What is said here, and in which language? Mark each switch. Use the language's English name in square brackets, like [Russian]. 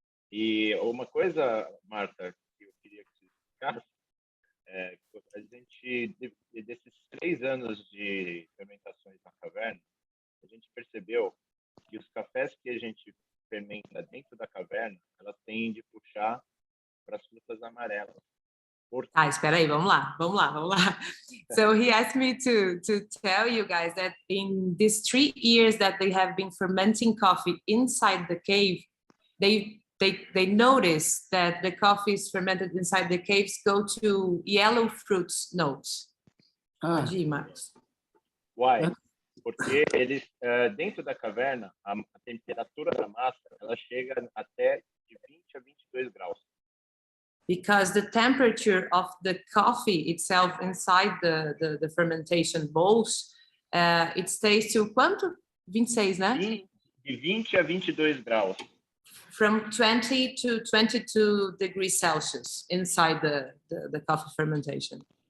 [Portuguese] E uma coisa, Marta, que eu queria que você explicasse, a gente, desses 3 anos de fermentações na caverna, a gente percebeu que os cafés que a gente fermenta dentro da caverna, elas tendem a puxar para as frutas amarelas. Espera aí, vamos lá. [English] So he asked me to tell you guys that in these 3 years that they have been fermenting coffee inside the cave, they notice that the coffees fermented inside the caves go to yellow fruits notes. [Portuguese] Marcos. [English] Why? [Portuguese] Porque eles, dentro da caverna, a temperatura da massa, ela chega até de 20 a 22 graus. [English] Because the temperature of the coffee itself inside the fermentation bowls, it stays to [Portuguese] quanto? 26, né? De 20 a 22 graus. [English] From 20 to 22 degrees Celsius inside the coffee fermentation.